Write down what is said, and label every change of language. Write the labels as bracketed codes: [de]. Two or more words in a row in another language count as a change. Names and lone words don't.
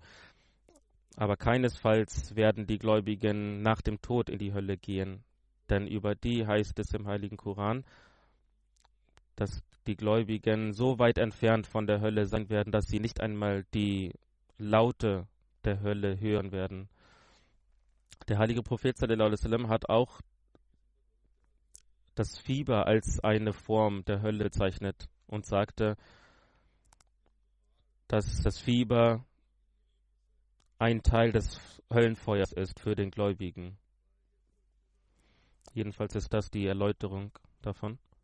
[de] Aber keinesfalls werden die Gläubigen nach dem Tod in die Hölle gehen. Denn über die heißt es im Heiligen Koran, dass die Gläubigen so weit entfernt von der Hölle sein werden, dass sie nicht einmal die Laute der Hölle hören werden. Der heilige Prophet [ar] صلى الله عليه وسلم [de] hat auch das Fieber als eine Form der Hölle bezeichnet und sagte, dass das Fieber ein Teil des Höllenfeuers ist für den Gläubigen. Jedenfalls ist das die Erläuterung davon.